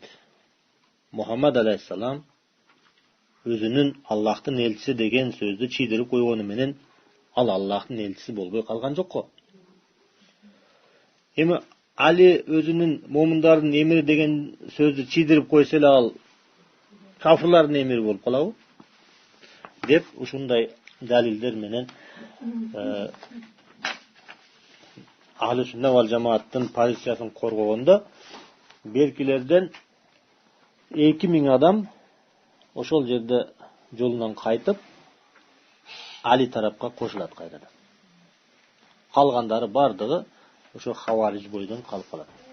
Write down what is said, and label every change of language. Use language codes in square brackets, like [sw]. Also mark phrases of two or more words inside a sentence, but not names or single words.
[ky] Мухаммад алейхиссалам өзүнүн Аллахтын элчиси деген сөздү чыйдырып койгону менен ал Аллахтын элчиси болбой калган жокко. Эми Али өзүнүн момундардын эмири деген сөздү чыйдырып койсо эле ал кафырлардын эмири болуп калабы? Деп ушундай далилдер менен Ахли сунна вал жамааттын позициясын коргогондо беркилерден 2000 адам ошол жерде жолунан кайтып Али тарапка кошулат кайрадан. Калгандары бардыгы ошо хавариж бойдон калып калат.